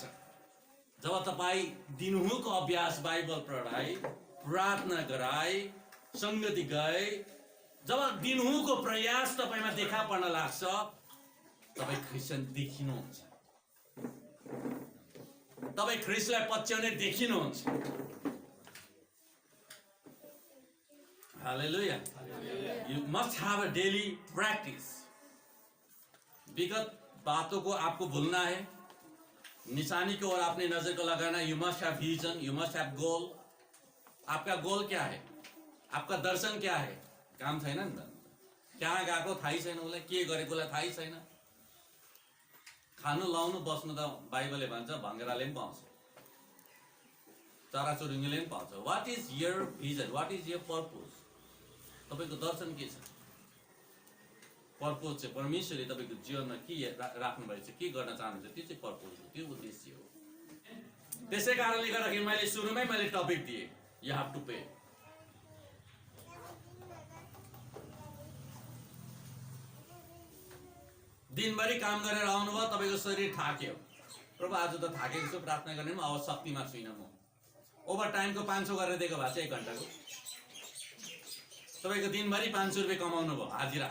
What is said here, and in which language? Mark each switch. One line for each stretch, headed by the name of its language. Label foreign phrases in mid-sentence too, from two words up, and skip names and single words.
Nepali: जब तपाई दिनहुँको अभ्यास, बाइबल पढाइ, प्रार्थना गराई, संगति गए, जब दिनहुँको प्रयास तपाईमा देखा पर्न लाग्छ, तपाई क्रिस्चियन देखिनुहुन्छ. तपाई ख्रीष्टलाई पछ्याउने देखिनुहुन्छ. हालेलुया.
English: You must have a daily practice.
Hindi: विगत बातों को आपको भूलना है, निशानी की ओर अपने नजर को लगाना.
English: You must have vision, you must have goal.
Hindi: आपका गोल क्या है? आपका दर्शन क्या है?
Nepali: काम छैन नि त. कहाँ गएको थाहै छैन, उसलाई के गरेकोलाई थाहै छैन. खानु लाउनु बस्नु त बाइबलले भन्छ भङ्गेराले पनि पाउँछ, चराचुरुङ्गीले पनि पाउँछ.
English: What is your vision? What is your purpose?
Nepali: तपाईको दर्शन के छ? पर्पज चाहिँ परमेश्वरले तपाईको जीवनमा के राख्नु भएको छ, के गर्न चाहनुहुन्छ, त्यो चाहिँ पर्पज हो, त्यो उद्देश्य हो. त्यसै कारणले गर्दाखेरि मैले सुरुमै टपिक दिए,
English: you have to pay.
Nepali: दिनभरि काम गरेर आउनुभयो, तपाईको शरीर थाक्यो. प्रभु आज त थाकेको छु, प्रार्थना गर्ने पनि अब शक्तिमा छुइनँ म. ओभर टाइमको 500 गरेर दिएको भए चाहिँ 1 घन्टाको तपाईको दिनभरि 500 रुपियाँ कमाउनु भयो हाजिरा.